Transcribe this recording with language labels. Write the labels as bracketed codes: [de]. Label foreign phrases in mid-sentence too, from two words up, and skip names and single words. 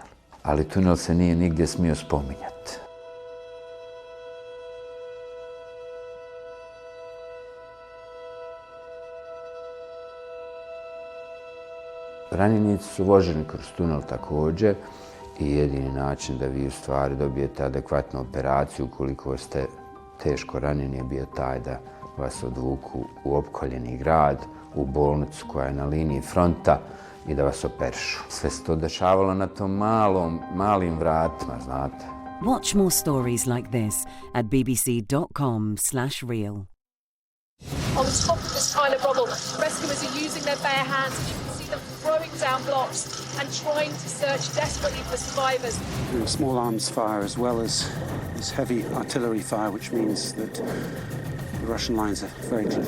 [bs] Ali tunel se nije nigdje smio spominjati. Ranjenici su voženi kroz tunel također i jedini način da vi u stvari dobijete adekvatnu operaciju ukoliko ste teško ranjeni je bio taj da vas odvuku u opkoljeni grad, u bolnicu koja je na liniji fronta i da vas operišu. Sve se to dešavalo na tom malim vratima, znate. [en] Watch more stories like this at bbc.com/real. On top of this kind of rubble, rescuers are using their bare hands. You can see them throwing down blocks and trying to search desperately for survivors. Small arms fire as well as heavy artillery fire, which means that the Russian lines are very close.